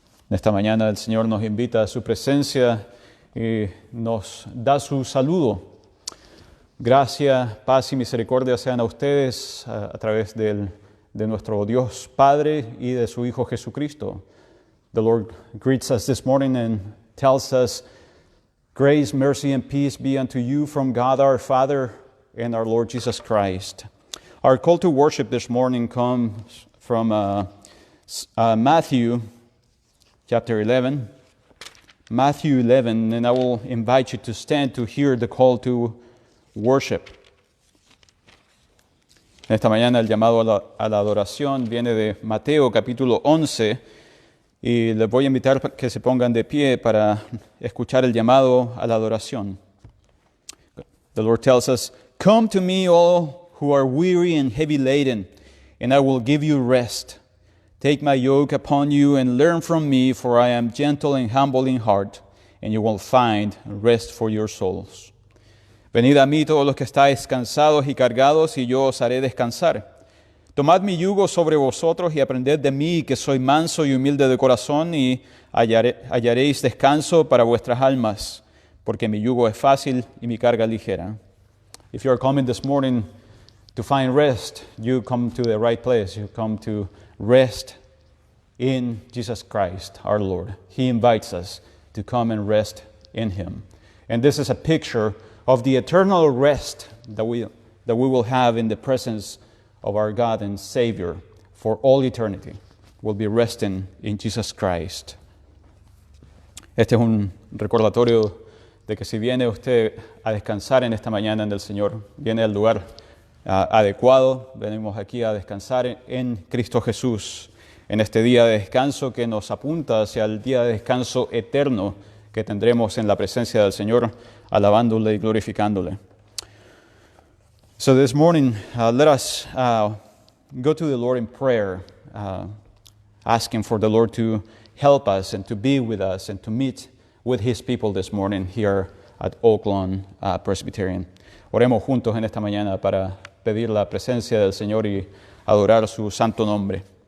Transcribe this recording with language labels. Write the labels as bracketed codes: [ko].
[es] En esta mañana el Señor nos invita a su presencia y nos da su saludo. Gracia, paz y misericordia sean a ustedes a través de nuestro Dios Padre y de su Hijo Jesucristo. [en] The Lord greets us this morning and tells us, "Grace, mercy, and peace be unto you from God our Father and our Lord Jesus Christ." Our call to worship this morning comes from Matthew chapter 11. Matthew 11, and I will invite you to stand to hear the call to worship. [es] Esta mañana el llamado a la adoración viene de Mateo capítulo 11 y les voy a invitar a que se pongan de pie para escuchar el llamado a la adoración. [en] The Lord tells us, "Come to me all who are weary and heavy laden, and I will give you rest. Take my yoke upon you and learn from me, for I am gentle and humble in heart, and you will find rest for your souls. [es] Venid a mí todos los que estáis cansados y cargados, y yo os haré descansar. Tomad mi yugo sobre vosotros y aprended de mí, que soy manso y humilde de corazón, y hallaréis descanso para vuestras almas, porque mi yugo es fácil y mi carga ligera." [en] If you are coming this morning to find rest, you come to the right place. You come to rest in Jesus Christ, our Lord. He invites us to come and rest in Him. And this is a picture of the eternal rest that we will have in the presence of our God and Savior for all eternity. We'll be resting in Jesus Christ. [es] Este es un recordatorio de que si viene usted a descansar en esta mañana en el Señor, viene al lugar adecuado. Venimos aquí a descansar en Cristo Jesús, en este día de descanso que nos apunta hacia el día de descanso eterno que tendremos en la presencia del Señor, alabándole y glorificándole. [en] So this morning, let us go to the Lord in prayer, asking for the Lord to help us and to be with us and to meet with His people this morning here at Oaklawn Presbyterian. [es] Oremos juntos en esta mañana para pedir la presencia del Señor y adorar su santo nombre.